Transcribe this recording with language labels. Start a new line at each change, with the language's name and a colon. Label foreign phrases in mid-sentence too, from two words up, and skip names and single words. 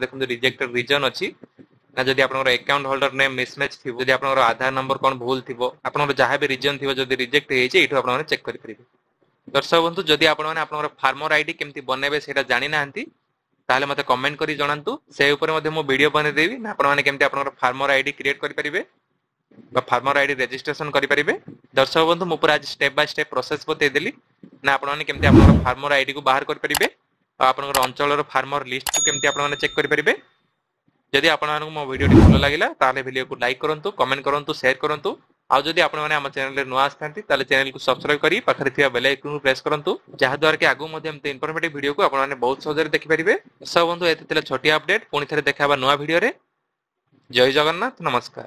Odia: ଦେଖନ୍ତୁ
English: rejected reason
Odia: ଅଛି ନା ଯଦି ଆପଣଙ୍କର
English: account holder name mismatch
Odia: ଥିବ ଯଦି ଆପଣଙ୍କର ଆଧାର ନମ୍ବର କୌଣସି ଭୁଲ ଥିବ ଆପଣଙ୍କର ଯାହା ବି ରିଜନ ଥିବ ଯଦି ରିଜେକ୍ଟ ହେ ଯାଉଛି ଏଠୁ ଆପଣ ମାନେ ଚେକ କରି ପାରିବେ। ଦର୍ଶକ ବନ୍ଧୁ ଯଦି ଆପଣ ମାନେ ଆପଣଙ୍କର
English: farmer ID
Odia: କେମିତି ବନେଇବେ ସେଟା ଜାଣି ନାହାନ୍ତି ତାହେଲେ ମତେ କମେଣ୍ଟ କରି ଜଣାନ୍ତୁ ସେ ଉପର ମଧ୍ୟରେ ମୋ ଭିଡିଓ ବନେଇ ଦେବି ନା ଆପଣ ମାନେ କେମିତି ଆପଣଙ୍କର
English: farmer ID
Odia: କ୍ରିଏଟ କରି ପାରିବେ ବା
English: farmer ID registration
Odia: କରି ପାରିବେ। ଦର୍ଶକ ବନ୍ଧୁ ମୋ ପୂରା ଆଜି
English: step by step process
Odia: ବତେଇ ଦେଲି ନା ଆପଣ ମାନେ କେମିତି ଆପଣଙ୍କର
English: farmer ID
Odia: କୁ ବାହାର କରି ପାରିବେ ଆଉ ଆପଣଙ୍କର ଅଞ୍ଚଳର
English: farmer list
Odia: କୁ କେମିତି ଆପଣ ମାନେ ଚେକ କରି ପାରିବେ। ଯଦି ଆପଣ ମାନଙ୍କୁ ମୋ ଭିଡିଓ ଭଲ ଲାଗିଲା ତାହେଲେ ଭିଡିଓକୁ ଲାଇକ କରନ୍ତୁ କମେଣ୍ଟ କରନ୍ତୁ ଶେୟାର କରନ୍ତୁ ଆଉ ଯଦି ଆପଣ ମାନେ ଆମ ଚ୍ୟାନେଲରେ ନୂଆ ଆସିଥାନ୍ତି ତାହେଲେ ଚ୍ୟାନେଲକୁ ସବସ୍କ୍ରାଇବ କରି ପାଖରେ ଥିବା
English: bell icon
Odia: ପ୍ରେସ କରନ୍ତୁ ଯାହା ଦ୍ୱାରା କି ଆଗକୁ ମଧ୍ୟ ଏମିତି ଇନଫର୍ମେଟିଭ ଭିଡିଓକୁ ଆପଣ ମାନେ ବହୁତ ସହଜରେ ଦେଖିପାରିବେ। ସବ ବନ୍ଧୁ ଏତେ ଥିଲା ଛୋଟିଆ ଅପଡେଟ ପୁଣି ଥରେ ଦେଖା ହେବା ନୂଆ ଭିଡିଓରେ। ଜୟ ଜଗନ୍ନାଥ ନମସ୍କାର।